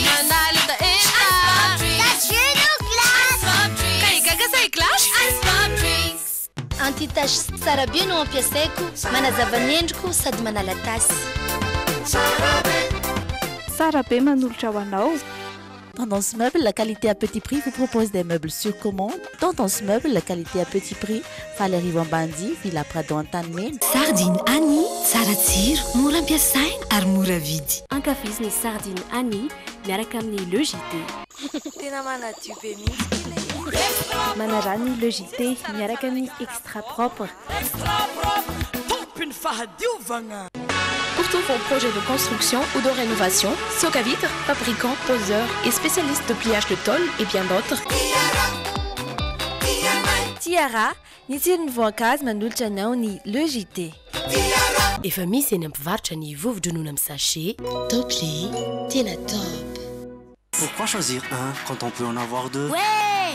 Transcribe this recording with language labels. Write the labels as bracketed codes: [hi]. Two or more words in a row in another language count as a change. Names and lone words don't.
[mg] Anti-tache tsara be no ampiasaiko, manazava ny endriko sady manala tasy. Sara be manolotra ho anao. [fr] Tendance Meuble, la qualité à petit prix, vous propose des meubles sur commande. Tendance Meuble, la qualité à petit prix, Valérie Vambandi, Villa Prado Antanimena. [mg] Sardine Annie, tsara tsiro, mora ampiasaina ary mora vidy. Ankafiziny sardine Annie, miaraka amin'ny logité. Tena manadio be mihitsy. Manarany logité miaraka amin'ny [fr] extra propre. Pour tous vos projets de construction ou de rénovation, Socavitre, fabricant, poseur et spécialiste de pliage de tôle et bien d'autres. [mg] Tiara, ny tsirony voankazo manolotra anao ny logité. Efa misy eny ampivarotra ny vovo-dronono amin'ny sachet. Top Lee, tena top. [fr] Pourquoi choisir un quand on peut en avoir deux? Ouais!